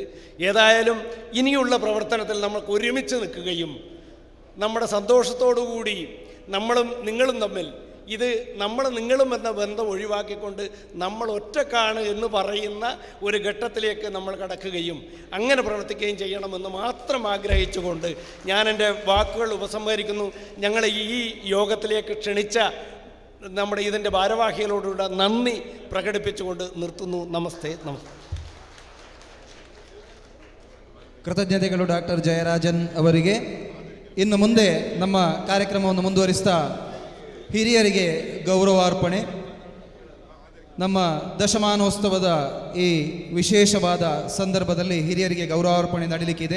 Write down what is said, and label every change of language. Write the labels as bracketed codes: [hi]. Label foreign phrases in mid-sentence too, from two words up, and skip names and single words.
[ml] ഏതായാലും ഇനിയുള്ള പ്രവർത്തനത്തിൽ നമുക്ക് ഒരുമിച്ച് നിൽക്കുകയും നമ്മുടെ സന്തോഷത്തോടുകൂടി നിങ്ങളും തമ്മിൽ നിങ്ങളും എന്ന ബന്ധം ഒഴിവാക്കിക്കൊണ്ട് നമ്മൾ ഒറ്റക്കാണ് എന്ന് പറയുന്ന ഒരു ഘട്ടത്തിലേക്ക് നമ്മൾ കടക്കുകയും അങ്ങനെ പ്രവർത്തിക്കുകയും ചെയ്യണമെന്ന് മാത്രം ആഗ്രഹിച്ചുകൊണ്ട് ഞാൻ എൻ്റെ വാക്കുകൾ ഉപസംഹരിക്കുന്നു. ഞങ്ങളെ ഈ യോഗത്തിലേക്ക് ക്ഷണിച്ച നമ്മുടെ ഇതിൻ്റെ ഭാരവാഹികളോടുള്ള നന്ദി പ്രകടിപ്പിച്ചുകൊണ്ട് നിർത്തുന്നു. നമസ്തേ. [kn] ಕೃತಜ್ಞತೆಗಳು ಡಾಕ್ಟರ್ ಜಯರಾಜನ್ ಅವರಿಗೆ. ಇನ್ನು ಮುಂದೆ ನಮ್ಮ ಕಾರ್ಯಕ್ರಮವನ್ನು ಮುಂದುವರಿಸ್ತಾ ಹಿರಿಯರಿಗೆ ಗೌರವಾರ್ಪಣೆ. ನಮ್ಮ ದಶಮಾನೋತ್ಸವದ ಈ ವಿಶೇಷವಾದ ಸಂದರ್ಭದಲ್ಲಿ ಹಿರಿಯರಿಗೆ ಗೌರವಾರ್ಪಣೆ ನಡೀಲಿಕ್ಕಿದೆ.